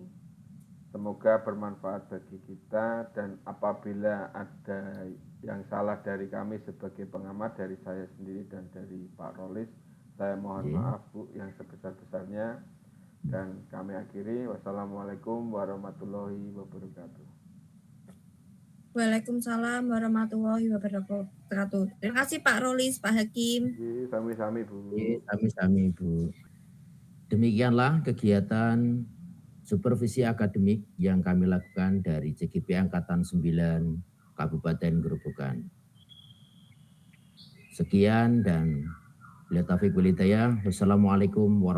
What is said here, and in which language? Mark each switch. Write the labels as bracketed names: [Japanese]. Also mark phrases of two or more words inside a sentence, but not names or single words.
[Indonesian] Semoga bermanfaat bagi kita, dan apabila ada yang salah dari kami sebagai pengamat, dari saya sendiri dan dari Pak Rolis, saya mohon maaf Bu yang sebesar-besarnya, dan kami akhiri. [Arabic] والسلام عليكم ورحمة الله وبركاته. وعليكم السلام ورحمة الله وبركاته. [Indonesian] Terima kasih Pak Rolis, Pak Hakim. [Javanese] Sami-sami Bu. Sami-sami Bu. [Indonesian] Demikianlah kegiatan supervisi akademik yang kami lakukan dari CGP Angkatan 9 Kabupaten Gerobokan. Sekian dan [Arabic] بالتوفيق والهداية.